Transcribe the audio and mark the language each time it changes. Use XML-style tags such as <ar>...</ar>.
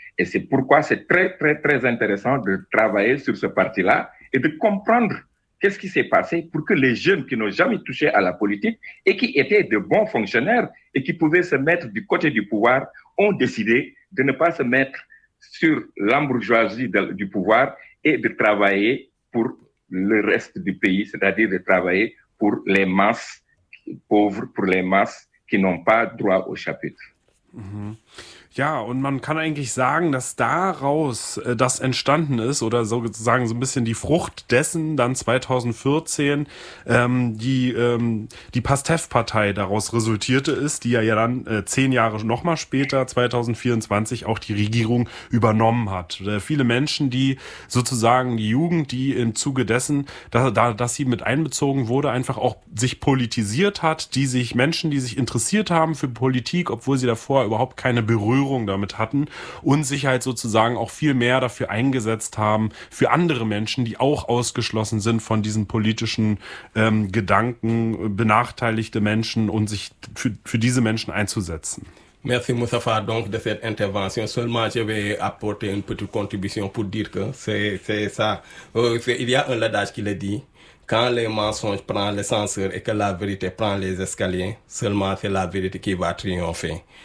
<fr>Et c'est pourquoi c'est très, très, très intéressant de travailler sur ce parti-là et de comprendre qu'est-ce qui s'est passé pour que les jeunes qui n'ont jamais touché à la politique et qui étaient de bons fonctionnaires et qui pouvaient se mettre du côté du pouvoir ont décidé de ne pas se mettre sur l'ambourgeoisie du pouvoir et de travailler pour le reste du pays, c'est-à-dire de travailler pour les masses pauvres, pour les masses qui n'ont pas droit au chapitre. Mhm.</fr> <de>Ja, und man kann eigentlich sagen, dass daraus das entstanden ist oder sozusagen so ein bisschen die Frucht dessen dann 2014 die PASTEF-Partei daraus resultierte ist, die ja dann 10 Jahre nochmal später, 2024, auch die Regierung übernommen hat. Viele Menschen, die sozusagen die Jugend, die im Zuge dessen, dass sie mit einbezogen wurde, einfach auch sich politisiert hat, die sich Menschen, die sich interessiert haben für Politik, obwohl sie davor überhaupt keine Berührung damit hatten und sich halt sozusagen auch viel mehr dafür eingesetzt haben für andere Menschen, die auch ausgeschlossen sind von diesen politischen Gedanken, benachteiligte Menschen und sich für diese Menschen einzusetzen.</de> <fr>Merci Moustapha donc de cette intervention. Seulement je vais apporter une petite contribution pour dire que c'est ça. Il y a un adage qui le dit: quand les mensonges prennent l'ascenseur et que la vérité prend les escaliers, seulement c'est la vérité qui va triompher.</fr>